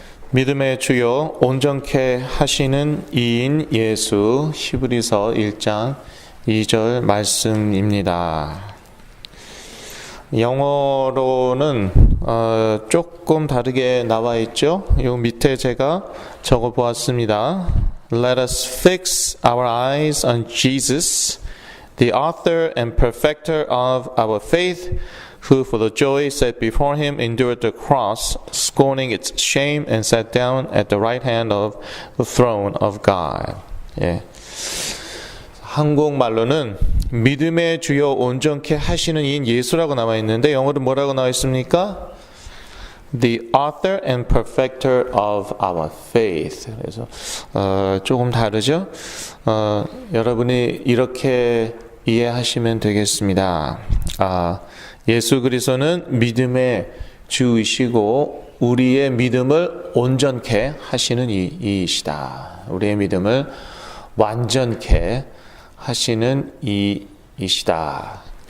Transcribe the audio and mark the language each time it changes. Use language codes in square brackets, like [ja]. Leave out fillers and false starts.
[ko] 믿음의 주요 온전케 하시는 이인 예수 히브리서 1장 2절 말씀입니다. 영어로는 조금 다르게 나와 있죠. 요 밑에 제가 적어 보았습니다. [en] Let us fix our eyes on Jesus, the author and perfecter of our faith, who for the joy set before him endured the cross, scorning its shame, and sat down at the right hand of the throne of God. [ko] 예. 한국말로는 믿음의 주요 온전케 하시는 이인 예수라고 나와 있는데 영어로 뭐라고 나와 있습니까? [en] The author and perfecter of our faith. [ko] 그래서 조금 다르죠? 여러분이 이렇게 이해하시면 되겠습니다. 예수 그리스도는 믿음의 주이시고 우리의 믿음을 온전케 하시는 이이시다. 우리의 믿음을 완전케 하시는 이이시다.